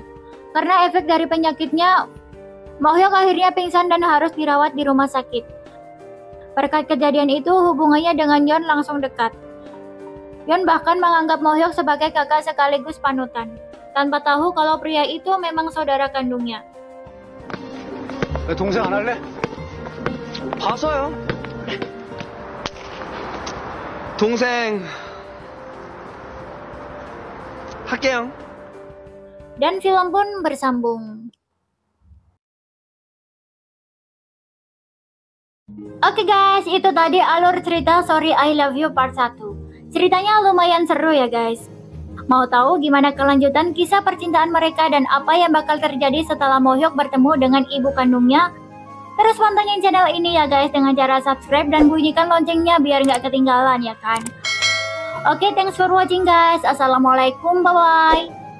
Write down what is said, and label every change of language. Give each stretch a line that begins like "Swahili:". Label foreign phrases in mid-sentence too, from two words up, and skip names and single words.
Indonesian: Karena efek dari penyakitnya, Mo-hyuk akhirnya pingsan dan harus dirawat di rumah sakit. Berkat kejadian itu, hubungannya dengan Yeon langsung dekat. Yeon bahkan menganggap Mo-hyuk sebagai kakak sekaligus panutan, tanpa tahu kalau pria itu memang saudara kandungnya.
Korean: 내 동생 안 할래? 봐서요. 동생 할게요.
Indonesian: Dan film pun bersambung. Oke guys, itu tadi alur cerita Sorry I Love You Part 1. Ceritanya lumayan seru ya guys. Mau tahu gimana kelanjutan kisah percintaan mereka dan apa yang bakal terjadi setelah Mo-hyuk bertemu dengan ibu kandungnya? Terus pantengin channel ini ya guys dengan cara subscribe dan bunyikan loncengnya biar nggak ketinggalan ya kan. Oke,
English: thanks for watching guys. Assalamualaikum, bye-bye.